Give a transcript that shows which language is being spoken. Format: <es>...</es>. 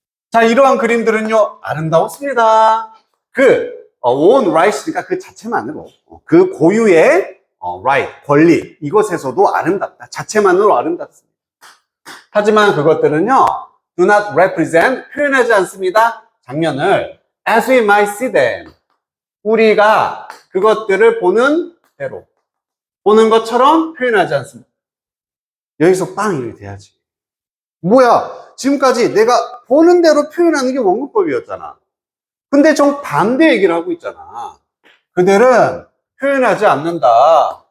<ko>자, 이러한 그림들은요, 아름다웠습니다. own right이니까 그 자체만으로, 그 고유의 right, 권리, 이것에서도 아름답다. 자체만으로 아름답습니다. 하지만 그것들은요,</ko> <en>do not represent,</en> <ko>표현하지 않습니다. 장면을</ko> <en>as we might see them.</en> <ko>우리가 그것들을 보는 대로, 보는 것처럼 표현하지 않습니다. 여기서 빵 이렇게 돼야지. 뭐야, 지금까지 내가 보는 대로 표현하는 게 원근법이었잖아. 근데 정반대 얘기를 하고 있잖아. 그들은 표현하지 않는다.</ko>